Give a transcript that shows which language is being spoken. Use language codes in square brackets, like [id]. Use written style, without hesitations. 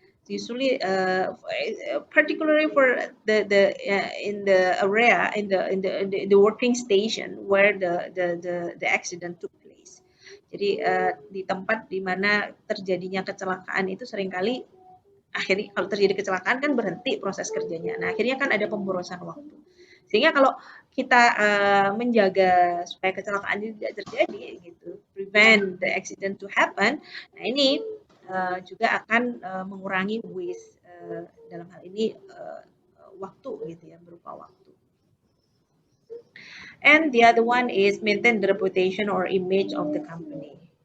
[en] Usually, particularly for the in the area in the working station where the accident took place. [id] Jadi di tempat di mana terjadinya kecelakaan itu seringkali akhirnya kalau terjadi kecelakaan kan berhenti proses kerjanya. Nah akhirnya kan ada pemborosan waktu. Sehingga kalau kita menjaga supaya kecelakaan itu tidak terjadi, gitu, [en] prevent the accident to happen. [id] Nah ini juga akan mengurangi waste dalam hal ini waktu, gitu ya, berupa waktu. [en] And the other one is maintain the reputation or image of the company.